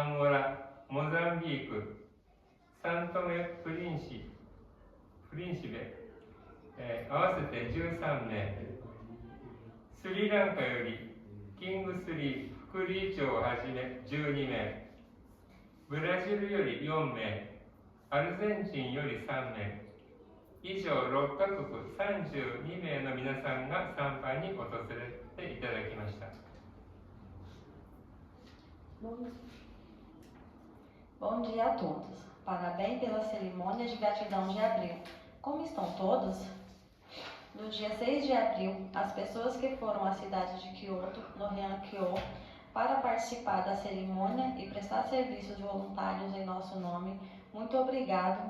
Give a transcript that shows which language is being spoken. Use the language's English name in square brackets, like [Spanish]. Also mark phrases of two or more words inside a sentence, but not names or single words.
[Japanese] ンゴラ、モザンビーク、サントメ・プリンシベ、合わせて13名、スリランカよりキングスリー副理事長をはじめ12名、ブラジルより4名、アルゼンチンより3名、以上6カ国32名の皆さんが参拝に訪れていただきました。 [Portuguese] Bom dia a todos. Parabéns pela cerimônia de gratidão de abril. Como estão todos? No dia 6 de abril, as pessoas que foram à cidade de Kyoto, no Heian-kyo, para participar da cerimônia e prestar serviços voluntários em nosso nome, muito obrigado.